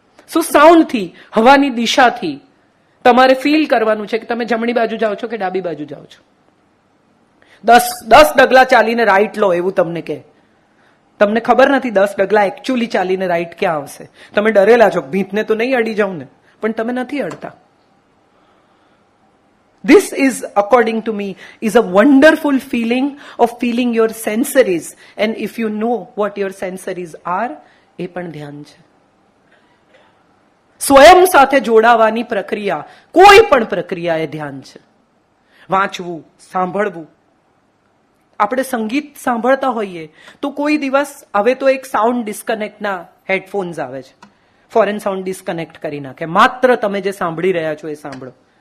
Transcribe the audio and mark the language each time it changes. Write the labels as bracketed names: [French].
[Gujarati] સો સાઉન્ડથી, હવાની દિશાથી તમારે ફીલ કરવાનું છે કે તમે જમણી બાજુ જાઓ છો કે ડાબી બાજુ જાઓ છો. 10 ડગલા ચાલીને રાઈટ લો એવું તમને કહે. તમને ખબર નથી 10 ડગલા એકચ્યુઅલી ચાલીને રાઈટ ક્યાં આવશે. તમે ડરેલા છો, ભીંતને તો નહીં અડી જાઉં ને, પણ તમે નથી અડતા. [English] This is, according to me, is a wonderful feeling of feeling your sensories. And if you know what your sensories are, [Gujarati] એ પણ ધ્યાન છે. સ્વયં સાથે જોડાવાની પ્રક્રિયા, કોઈ પણ પ્રક્રિયા એ ધ્યાન છે. વાંચવું, સાંભળવું. આપણે સંગીત સાંભળતા હોઈએ તો કોઈ દિવસ, હવે તો એક સાઉન્ડ ડિસ્કનેક્ટના હેડફોન્સ આવે છે, ફોરેન સાઉન્ડ ડિસ્કનેક્ટ કરી નાખે, માત્ર તમે જે સાંભળી રહ્યા છો એ સાંભળો.